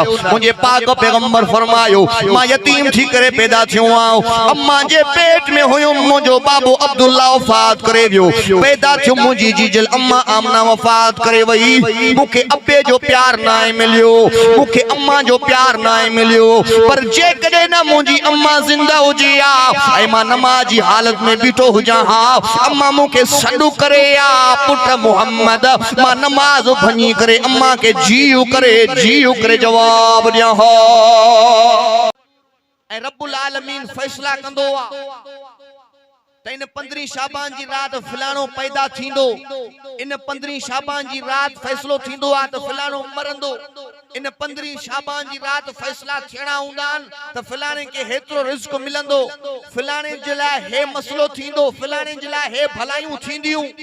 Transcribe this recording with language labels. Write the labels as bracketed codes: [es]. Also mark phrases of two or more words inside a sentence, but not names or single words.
[sd] मुझे पाक पैगंबर फरमायो, मां यतीम थी करे पैदा थियो आऊं, अम्मा जे पेट में हुयो मुझो बाबू अब्दुल्ला वफात करे वियो। पैदा थियो मुझी जीजल अम्मा आमना वफात करे वई। मुखे अब्बे जो प्यार ना मिलियो, मुखे अम्मा जो प्यार ना मिलियो। पर जे कदे ना मुझी अम्मा जिंदा हुजी आ, ऐ मां नमाजी हालत में बीठो हुजा हा, अम्मा मुखे सडू करे आ पुट मोहम्मद, मां नमाज भनी करे अम्मा के जीउ करे जवाब दिया हो। ऐ रब्बुल आलमीन फैसला कंदो आ त इन 15 शाबान जी रात फलाणो पैदा थींदो, इन 15 शाबान जी रात फैसलो थींदो आ त फलाणो मरंदो। इन 15 शाबान जी रात फैसला थियणा हूंदान त फलाणे के हेतिरो रिज़्क मिलंदो, फलाणे जे लाइ हे मसलो थींदो, फलाणे जे लाइ हे भलायूं थींदियूं।